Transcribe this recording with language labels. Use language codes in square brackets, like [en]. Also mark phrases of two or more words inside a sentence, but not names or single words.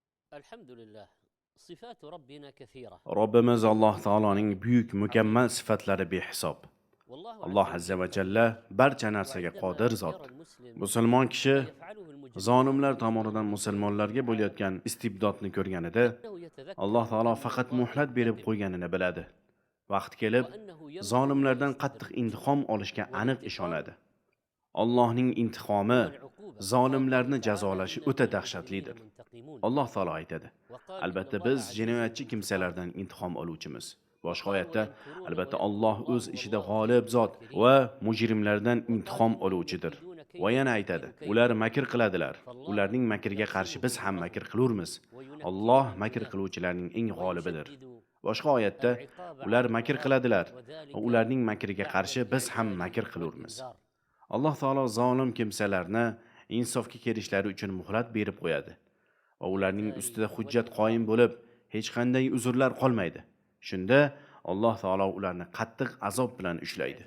[ar] Elhamdülillah. صفات ربنا كثيرة. [uz] Robbimiz Alloh taoloning buyuk, mukammal sifatlari behisob. [ar] Vallahu [uz] Alloh [ar] عز و عز و celle [uz] jalla barcha narsaga [ar] وعندما [uz] qodir zot. [ar] يرى المسلم [uz] Musulmon kishi [ar] ما يفعله المجرمون [uz] zolimlar [ar] من [uz] tomonidan [ar] الظلم [uz] musulmonlarga bo'layotgan istibdodni ko'rganida, [ar] فإنه [uz] Alloh [ar] يتذكر [uz] taolo [ar] أن [uz] faqat [ar] الله [uz] muhlat berib [ar] ينتقم [uz] qo'yganini biladi. Vaqt kelib, [ar] وأنه يمحو ما [uz] zolimlardan qattiq [ar] يستدرج. [uz] intiqom olishga aniq [ar] والانتقام [uz] ishonadi. Allohning intiqomi, [ar] هو العقوبة. [uz] zolimlarni [ar] قال تعالى: [uz] jazolashi [ar] إن [uz] o'ta [ar] للمجرمين [uz] dahshatlidir. [ar] منتقمون. [uz] Alloh taolo aytadi: [ar] وقال إن [uz] Albatta [ar] الله [uz] biz [ar] عزيز [uz] jinoyatchi [ar] ذو انتقام. [uz] kimsalardan intiqom oluvchimiz. Boshqa [ar] وقالوا [uz] oyatda, [ar] ويمكرون [uz] albatta [ar] ويمكر [uz] Alloh [ar] الله [uz] o'z ishida [ar] والله [uz] g'olib [ar] خير [uz] zot [ar] الماكرين. [uz] va mujrimlardan [ar] وقال [uz] intiqom [ar] إنهم [uz] oluvchidir. [ar] يكيدون [uz] Va [ar] كيدا [uz] yana [ar] وأكيد [uz] aytadi: [ar] كيدا. [uz] Ular makr qiladilar. [ar] فالله [uz] Ularning makriga qarshi biz ham [ar] يحسبهم [uz] makr [ar] الله [uz] qilurmiz. [ar] وينكل [uz] Alloh [ar] من [uz] makr [ar] دونه [uz] qiluvchilarning eng g'olibidir. [ar] ويشدد [uz] Boshqa oyatda, [ar] العقاب [uz] ular [ar] على [uz] makr [ar] الطغاة [uz] qiladilar va [ar] وذلك [uz] ularning makriga [ar] بعد [uz] qarshi biz ham [ar] الإعلان [uz] makr qilurmiz. [ar] والإنذار. [uz] Alloh taolo zolim kimsalarni insofga kelishlari uchun muhlat berib qo'yadi va ularning ustida hujjat qoyim bo'lib, hech qanday uzrlar qolmaydi. Shunda Alloh taolo ularni qattiq azob bilan ushlaydi.